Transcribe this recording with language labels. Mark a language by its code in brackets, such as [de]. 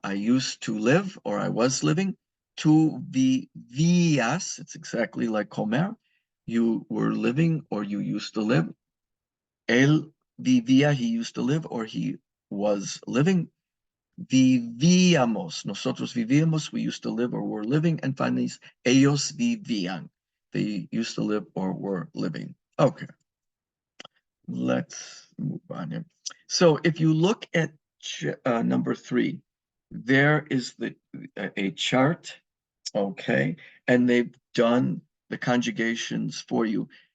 [en] I used to live, or I was living. [es] Tu vivías. [en] It's exactly like comer. You were living, or you used to live. [es] Él vivía. [en] He used to live, or he was living. [es] Vivíamos. Nosotros vivíamos. [en] We used to live or were living. And finally, [es] ellos vivían. [en] They used to live or were living. Okay. Let's move on here. So if you look at number 3, there is a chart, okay, and they've done the conjugations for you.